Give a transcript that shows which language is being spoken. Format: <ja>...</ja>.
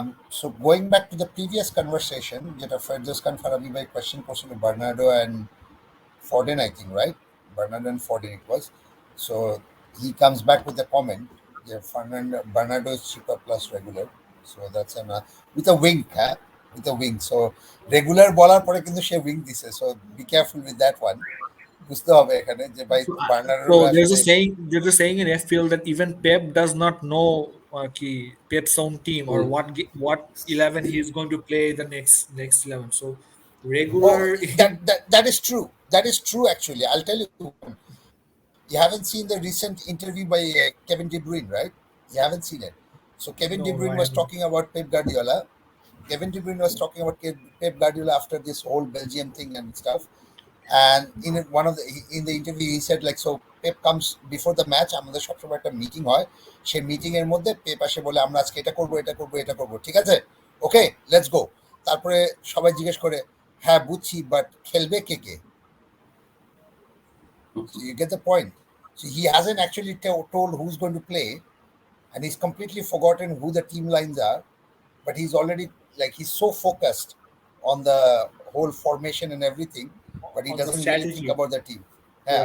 <en>So going back to the previous conversation,</en> <bn>যেটা ফারজাস খান ফারাবি ভাই question করছিল Bernardo</bn> <en>and Foden, I think, right? Bernardo and Foden it was. So he comes back with a comment. Yeah, Bernardo is cheaper plus regular. So that's an with a wink, huh? With a wink. So regular</en> <bn>বলার পরে কিন্তু সে wink দিছে.</bn> <en>So be careful with that one.</en> <bn>বুঝতে হবে এখানে যে ভাই Bernardo</bn> <en>So</en> <bn>আসলে</bn> <en>there's a saying in FPL that even Pep does not know Pep's own team or Cool. what 11 he is going to play the next 11. So regular oh that is true. That is true actually. I'll tell you one. You haven't seen the recent interview by Kevin De Bruyne, right? You haven't seen it. So Kevin De No, Bruyne was haven't. talking about Pep Guardiola. Kevin De Bruyne was talking about Pep Guardiola after this whole Belgium thing and stuff. And in the interview he said like, so Pep comes before the match,</en> <bn>আমাদের সবসময় একটা meeting হয়, সেই meeting এর মধ্যে Pep আসে বলে আমরা আজকে এটা করবো এটা করবো এটা করবো, ঠিক আছে,</bn> <en>Okay let's go.</en> <bn>তারপরে সবাই জিজ্ঞেস করে হ্যাঁ বুঝছি বাট খেলবে কে কে?</bn> <en>So you get the point. So he hasn't actually told who's going to play, and he's completely forgotten who the team lines are. But he's already like he's so focused on the whole formation and everything, but he On the doesn't really think strategy, about the team. Yeah,</en>